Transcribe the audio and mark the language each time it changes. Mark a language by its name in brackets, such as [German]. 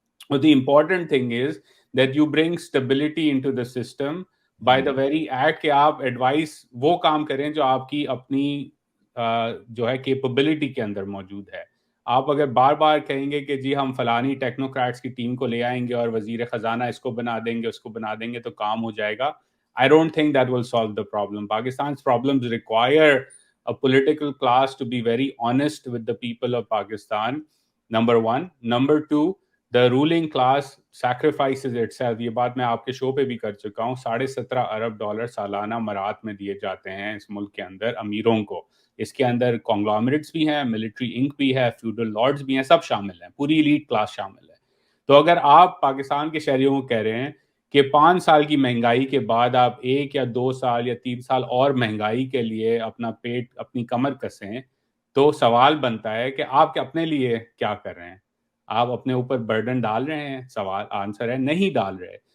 [English] But the important thing is that you bring stability into the system by the very act [Urdu] کہ آپ advice وہ کام کریں جو آپ کی اپنی جو ہے کیپبلٹی کے اندر موجود ہے. آپ اگر بار بار کہیں گے کہ جی ہم فلانی ٹیکنوکریٹس کی ٹیم کو لے آئیں گے اور وزیر خزانہ اس کو بنا دیں گے, اس کو بنا دیں گے تو کام ہو جائے گا, [English] I don't think that will solve the problem. Pakistan's problems require a political class to be very honest with the people of Pakistan, number one. Number two, the ruling class sacrifices itself. [Urdu] یہ بات میں آپ کے شو پہ بھی کر چکا ہوں, $17.5 ارب سالانہ مرات میں دیے جاتے ہیں اس ملک کے اندر امیروں کو. اس کے اندر کانگلامریٹس بھی ہیں, ملٹری انک بھی ہے, فیوڈل لارڈز بھی ہیں, سب شامل ہیں, پوری ایلیٹ کلاس شامل ہے. تو اگر آپ پاکستان کے شہریوں کو کہہ رہے ہیں کہ 5 سال کی مہنگائی کے بعد آپ 1 یا 2 سال یا 3 سال اور مہنگائی کے لیے اپنا پیٹ, اپنی کمر کسیں, تو سوال بنتا ہے کہ آپ اپنے لیے کیا کر رہے ہیں؟ آپ اپنے اوپر برڈن ڈال رہے ہیں؟ سوال آنسر ہے نہیں ڈال رہے.